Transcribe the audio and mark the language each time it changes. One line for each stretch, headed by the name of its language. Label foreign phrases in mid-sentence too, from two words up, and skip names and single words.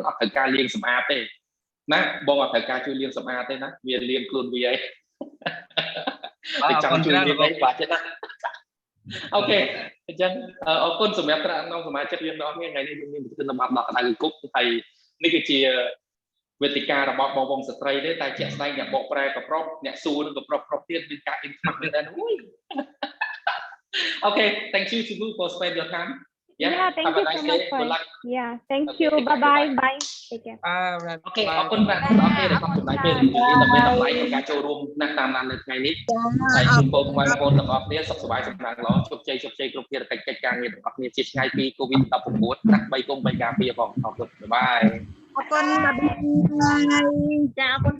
Khmer: អត់ត្រូវការលាងសម្អាតទេណាបងអត់ត្រូវការជួយលាងសម្អាតទេណាវាលាងខ្លួនវាឯងតែចង់ជួយលាងឯងបាទទេណាអូខេអញ្ចឹងអរគុណសម្រាប់ថ្នាក់ក្នុងសមាជិកយើងទាំងអស់គ្នាថ្ងៃនេះយើងមានប្រធានបទដល់ក្តៅគុកហើយនេះគឺជាវេទិការបស់បងបងស្ត្រីទេតែជាក់ស្ដែងអ្នកបកប្រែក៏ប្រុសអ្នកសួរនឹងក៏ប្រុសទៀតមានការ income មែនដែរអូយ
English: Okay thank you Sugu for spend your time Yeah, thank have you a nice so day much for good luck yeah thank Okay, you take care. bye bye Bye. bye take care
Khmer: អូខេអរគុណបាទបងប្អូនដែលខំចំណាយពេលវេលាដើម្បីតម្លៃក្នុងការចូលរួមណាស់តាមដាននៅថ្ងៃនេះហើយជូនពរបងប្អូនទាំងអស់គ្នាសុខសប្បាយសម្រាប់ល្អជោគជ័យគ្រប់ភារកិច្ចកិច្ចការងារទាំងអស់គ្នាជាឆ្ងាយពី COVID-19 ណា3គុំ3ការពារផងអរគុណបាយ អរគុណចាអរគុណច្រើនបងអរគុណ